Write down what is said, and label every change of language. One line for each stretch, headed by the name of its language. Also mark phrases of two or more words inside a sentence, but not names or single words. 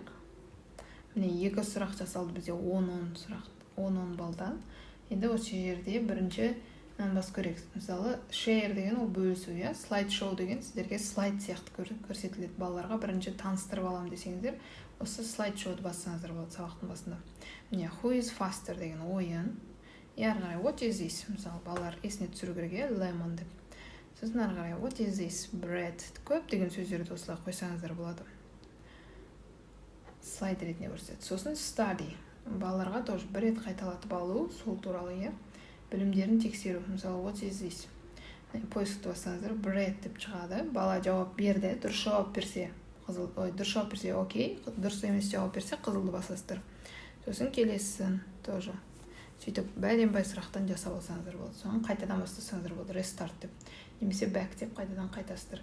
Kazakh: Міне екі сұрақ жасалды бізде 10 сұрақ, 10 балдан. Енді осы жерде бірінші бас көрейік. Мысалы, share деген ол бөлісу, slideshow деген сіздерге слайд сияқты көрсетіледі. Балаларға бірінші таныстырып алам десеңіздер, осы slideshowды бассаңыздар болады сабақтың басында. Міне
English: who is faster
Kazakh: деген ойын. Ары қарай
English: what is this?
Kazakh: Мысалы, балалар есіне түсіру керек, lemon деп. Сосын ары қарай
English: what is this? Bread.
Kazakh: Көп деген сөздерді осылай қойсаңыздар болады. Слайд ретінде көрсетеді. Сосын study. Балаларға тоже бір рет қайталатып алу, сол туралы, білімдерін тексеру. Мысалы,
English: what is this?
Kazakh: Поискті бассаңыздар, bread деп шығады. Бала жауап берді, дұрыс жауап берсе, дұрыс жауап берсе, окей, дұрыс емес жауап берсе, қызылды басасыздар. Сосын келесін тоже. Сөйтіп, бәленбай сұрақтан жасап алсаңыздар болады. Соған қайтадан бастасаңыздар болады, restart деп. Немесе back деп қайтадан қайтасыздар.